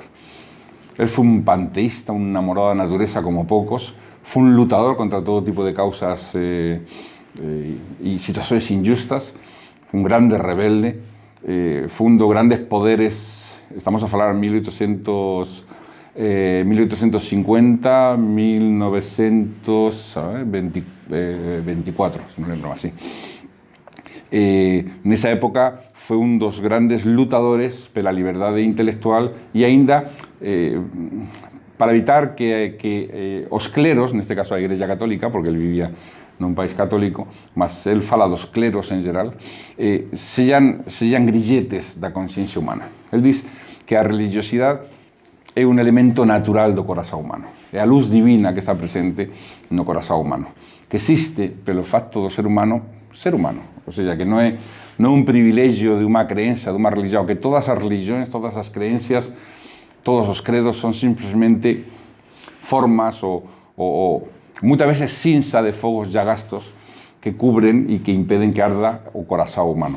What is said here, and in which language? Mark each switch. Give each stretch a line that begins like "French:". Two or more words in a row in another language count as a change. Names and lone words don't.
Galician: Él foi un panteísta, un enamorado da natureza como poucos, foi un lutador contra todo tipo de causas e situacións injustas, un grande rebelde, foi un dos grandes poderes, estamos a falar 1850, 1924, se non lembro así. Nesa época foi un dos grandes lutadores pela liberdade intelectual e aínda para evitar que os cleros, neste caso a Igrexa Católica, porque ele vivía nun país católico, mas ele fala dos cleros en geral, sellan grilletes da consciencia humana. Ele diz que a religiosidade é un elemento natural do corazón humano, é a luz divina que está presente no corazón humano, que existe pelo facto do ser humano, ou seja, que non é un privilegio de unha creencia, de unha religión, que todas as religións, todas as creencias, todos os credos son simplesmente formas ou moitas veces cinza de fogos ya gastos que cubren e que impeden que arda o corazón humano.